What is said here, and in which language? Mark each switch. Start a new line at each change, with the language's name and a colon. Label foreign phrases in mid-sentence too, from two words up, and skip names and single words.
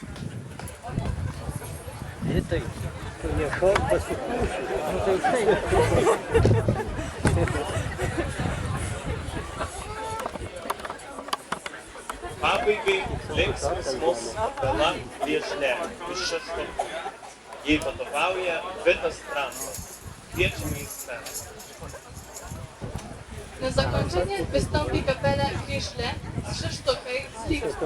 Lithuanian: Pabaigai linksmis mūsų bela viešnia iš Šeštokių. Jai vadovauja Vitas Trampas. Kviečiame į sceną.
Polish: Na zakończenie wystąpi kapela Kriszle z Szesztokaj z Lipska.